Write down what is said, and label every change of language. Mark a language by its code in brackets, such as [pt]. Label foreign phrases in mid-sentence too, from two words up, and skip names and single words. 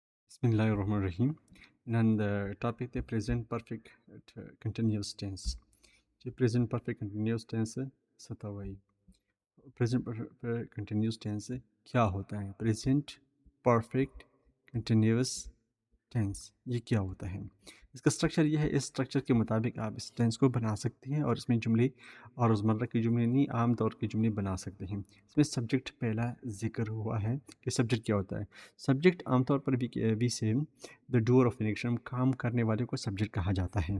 [ar] بسم الله الرحمن الرحيم. [en] And the topic the present perfect continuous tense. [ur] جو [en] present perfect continuous tense [ur] ہے ستا وہی [en] present perfect continuous tense [ur] کیا ہوتا ہے [en] present perfect continuous tense [ur] یہ کیا ہوتا ہے. اس کا اسٹرکچر یہ ہے، اس اسٹرکچر کے مطابق آپ اس ٹینس کو بنا سکتے ہیں اور اس میں جملے اور روزمرہ کے جملے نہیں، عام طور کے جملے بنا سکتے ہیں. اس میں سبجیکٹ پہلا ذکر ہوا ہے کہ سبجیکٹ کیا ہوتا ہے. سبجیکٹ عام طور پر [en] we say the doer of an action, [ur] کام کرنے والے کو سبجیکٹ کہا جاتا ہے.